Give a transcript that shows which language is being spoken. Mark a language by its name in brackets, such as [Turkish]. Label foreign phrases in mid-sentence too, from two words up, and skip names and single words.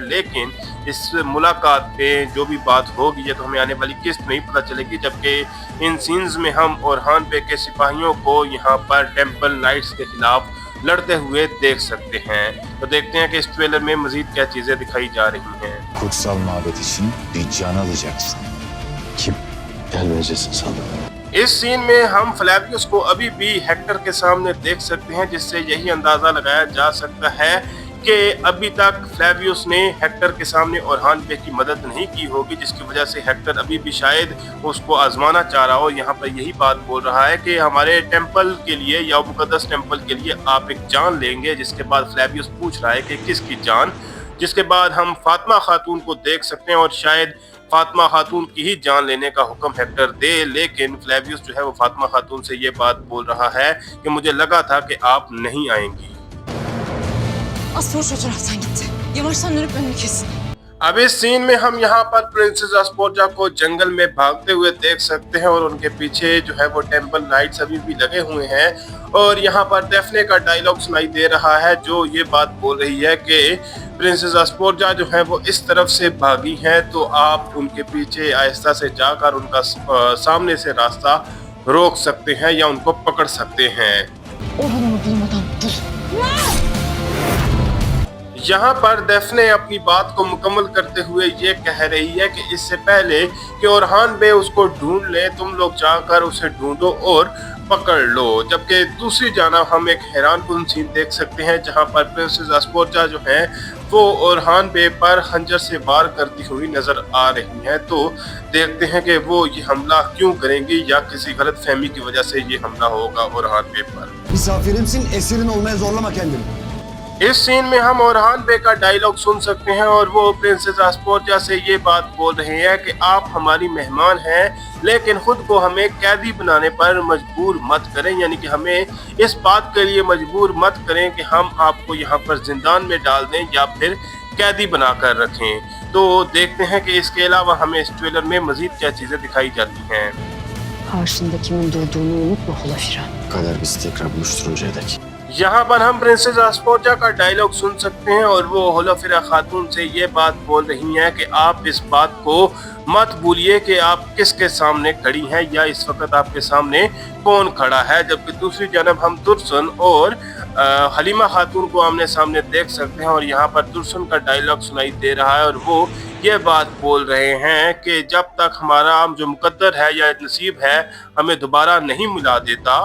[Hindi] लेकिन इस मुलाकात पे जो भी बात होगी ये तो हमें आने वाली किस्त में ही पता चलेगी, जबकि इन सीन्स में हम ओरहान पे के सिपाहियों को यहाँ पर टेंपल नाइट्स के खिलाफ लड़ते हुए देख सकते हैं। तो देखते हैं कि इस ट्रेलर में मजीद क्या चीज़ें दिखाई जा रही हैं। [Turkish] Kutsal mabet için bir can alacaksın. Kim? Gelmeyeceksin sandım. [Hindi] इस सीन में हम फ्लैवियस को अभी भी हेक्टर के सामने देख सकते हैं, जिससे यही अंदाजा लगाया जा सकता है कि अभी तक फ्लैवियस ने हेक्टर के सामने ओरहान पे की मदद नहीं की होगी, जिसकी वजह से हेक्टर अभी भी शायद उसको आजमाना चाह रहा हो। यहाँ पर यही बात बोल रहा है कि हमारे टेंपल के लिए या मुकद्दस टेंपल के लिए आप एक जान लेंगे। जिसके बाद फ्लैवियस पूछ रहा है कि किसकी जान, जिसके बाद हम फातिमा खातून को देख सकते हैं और शायद फातिमा खातून की ही जान लेने का हुक्म हेक्टर दे। लेकिन फ्लैवियस जो है वो फातिमा खातून से ये बात बोल रहा है कि मुझे लगा था कि आप नहीं आएंगी। [Turkish] Aspoç o taraftan gitti. Yavaştan dönüp önünü kesin. [Hindi] अब इस सीन में हम यहाँ पर प्रिंसेस अस्पोर्जा को जंगल में भागते हुए देख सकते हैं, और उनके पीछे जो है वो टेंपल नाइट्स अभी भी लगे हुए हैं। और यहाँ पर डेफने का डायलॉग सुनाई दे रहा है जो ये बात बोल रही है कि प्रिंसेस अस्पोर्जा जो है वो इस तरफ से भागी हैं, तो आप उनके पीछे आहिस्ता से जाकर उनका सामने से रास्ता रोक सकते हैं या उनको पकड़ सकते हैं। [Turkish] Orhan'ı bulmadan dur. [Hindi] यहाँ पर डेफने अपनी बात को मुकम्मल करते हुए ये कह रही है कि इससे पहले कि ओरहान बे उसको ढूंढ ले, तुम लोग जाकर उसे ढूंढो और पकड़ लो। जबकि दूसरी जानब हम एक हैरानकुन सीन देख सकते हैं जहां पर प्रिंसेस अस्फोजा जो है वो ओरहान बे पर खंजर से वार करती हुई नजर आ रही हैं। तो देखते हैं कि वो ये हमला क्यों करेंगी या किसी गलत फहमी की वजह से ये हमला होगा ओरहान बे पर। [Turkish] Misafirimsin, esirin olmaya zorlama kendini. [Hindi] इस सीन में हम ओरहान बे का डायलॉग सुन सकते हैं और वो प्रिंसेस अस्फोजा से ये बात बोल रहे हैं कि आप हमारी मेहमान हैं, लेकिन खुद को हमें कैदी बनाने पर मजबूर मत करें, यानी कि हमें इस बात के लिए मजबूर मत करें कि हम आपको यहाँ पर जिंदान में डाल दें या फिर कैदी बनाकर रखें। तो देखते हैं कि इसके अलावा हमें इस ट्रेलर में मजीद क्या चीजें दिखाई जाती हैं। [Turkish] Karşında kimin durduğunu unutma Hulafiran. Kader bizi tekrar buluşturuncaya dek. [Hindi] यहाँ पर हम प्रिंसेस अस्फोजा का डायलॉग सुन सकते हैं और वो हुलाफिरा खातून से ये बात बोल रही हैं कि आप इस बात को मत भूलिए कि आप किसके सामने खड़ी हैं या इस वक्त आपके सामने कौन खड़ा है। जबकि दूसरी जानब हम तुरसन और हलीमा खातून को आमने सामने देख सकते हैं और यहाँ पर तुरसन का डायलॉग सुनाई दे रहा है और वो ये बात बोल रहे हैं कि जब तक हमारा जो मुकद्दर है या नसीब है हमें दोबारा नहीं मिला देता।